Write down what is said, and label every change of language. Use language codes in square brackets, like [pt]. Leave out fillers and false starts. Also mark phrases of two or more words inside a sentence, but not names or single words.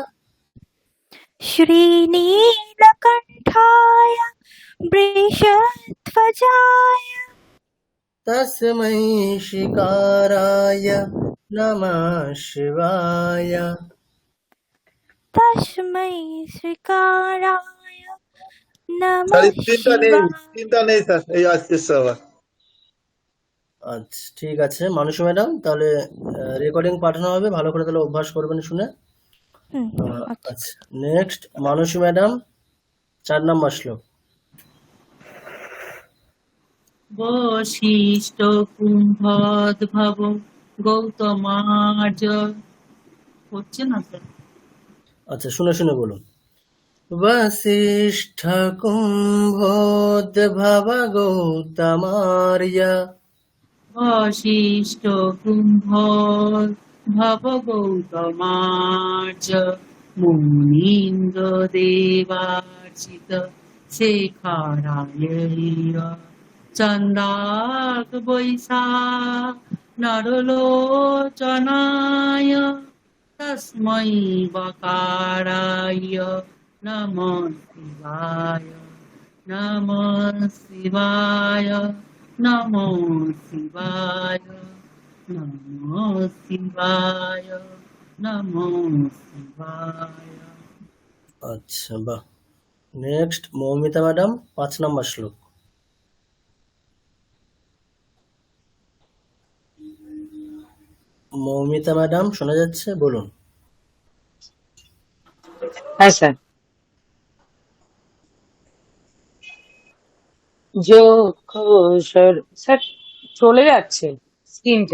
[sa] श्रीनीलकण्ठाय वृषध्वजाय तस्मै शिकाराय नमः शिवाय तस्मै श्रीकाराय नमः [bn] স্যার এই তিনটা নেই, [sa] शिवाय। [bn] তিনটা নেই স্যার, এই আজকে আবার। আচ্ছা ঠিক আছে মানসী ম্যাডাম, তাহলে রেকর্ডিং পাঠানো হবে, ভালো করে তাহলে অভ্যাস করবেন শুনে। আচ্ছা নেক্সট মানসী ম্যাডাম, 4 নম্বর শ্লোক। [sa] বশিষ্ঠ কুম্ভোদ্ভব গৌতমার্য। [bn] হচ্ছে না স্যার? আচ্ছা শুনে শুনে বলুন। [sa] वसिष्ठ कुम्भोद्भव गौतमार्य বশিষ্ঠ কুম্ভোদ্ভব গৌতমার্য মুনীন্দ্র দেবার্চিত শেখরায় চন্দাক বৈশা নরলোচনায় তস্मै বকারায় নমঃ শিবায় নমঃ শিবায় নমঃ শিবায় নমঃ শিবায় নমঃ শিবায়। [bn] আচ্ছা বাহ। নেক্সট মৌমিতা ম্যাডাম, 5 নম্বর শ্লোক। মৌমিতা ম্যাডাম শোনা যাচ্ছে, বলুন। হ্যাঁ স্যার। যক্ষ স্যার চলে যাচ্ছে স্ক্রিনটা।